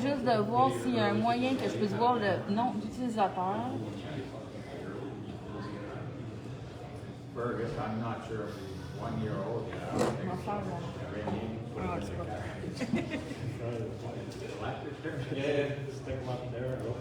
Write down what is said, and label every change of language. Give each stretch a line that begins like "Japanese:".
French: juste de voir s'il y a un moyen que je puisse voir le nom d'utilisateur.
English: Fergus, I'm not sure if he's 1 year old yet.
French: On va faire mon- Ah, c'est pas
English: Yeah, stick them up there.